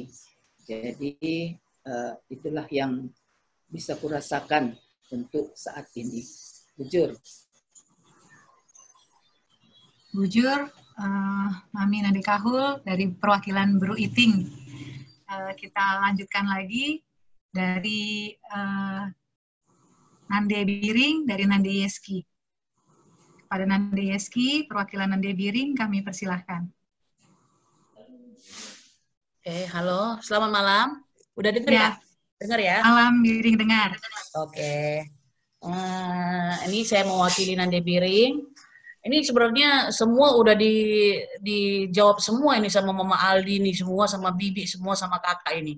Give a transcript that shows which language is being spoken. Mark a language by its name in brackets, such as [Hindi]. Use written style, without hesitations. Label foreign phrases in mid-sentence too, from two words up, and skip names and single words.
[Indonesian] Jadi itulah yang bisa kurasakan untuk saat ini. Bujur. Mami Nande Kahul dari perwakilan Bru Iting. Kita lanjutkan lagi dari Nande Biring dari Nande Yeski. Pada Nande Yeski, perwakilan Nande Biring, kami persilahkan. Halo, selamat malam. Udah dengar ya? Dengar ya? Malam Biring dengar. Oke. Ini saya mewakili Nande Biring. Ini sebenarnya semua udah dijawab semua ini sama Mama Aldi nih, semua sama Bibi, semua sama kakak ini.